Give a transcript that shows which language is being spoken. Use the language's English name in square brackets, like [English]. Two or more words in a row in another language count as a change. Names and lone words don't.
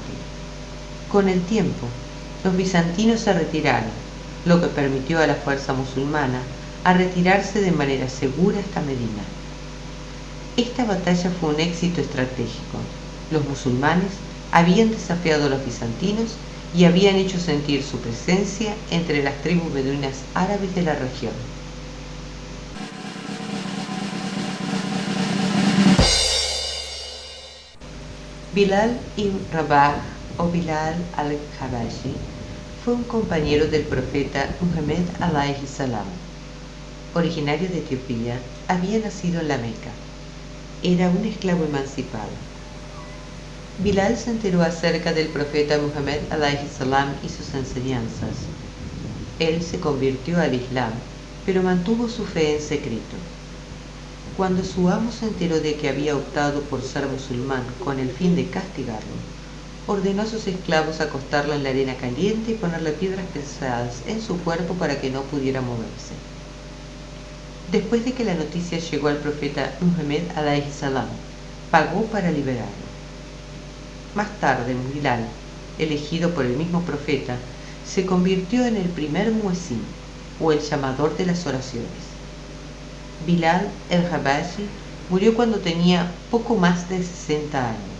[Spanish] Con el tiempo, los bizantinos se retiraron, lo que permitió a la fuerza musulmana a retirarse de manera segura hasta Medina. Esta batalla fue un éxito estratégico. Los musulmanes habían desafiado a los bizantinos y habían hecho sentir su presencia entre las tribus beduinas árabes de la región. Bilal ibn Rabah o Bilal al-Habashi fue un compañero del profeta Muhammad [Arabic] عليه السلام. [Spanish] Originario de Etiopía, había nacido en la Meca. Era un esclavo emancipado. Bilal se enteró acerca del profeta Muhammad [Arabic] عليه السلام [Spanish] y sus enseñanzas. Él se convirtió al Islam, pero mantuvo su fe en secreto. Cuando su amo se enteró de que había optado por ser musulmán con el fin de castigarlo, ordenó a sus esclavos acostarlo en la arena caliente y ponerle piedras pesadas en su cuerpo para que no pudiera moverse. Después de que la noticia llegó al profeta Muhammad [Arabic] عليه السلام, [Spanish] pagó para liberarlo. Más tarde, Bilal, elegido por el mismo profeta, se convirtió en el primer muezzin, o el llamador de las oraciones. Bilal el-Habashi murió cuando tenía poco más de 60 años.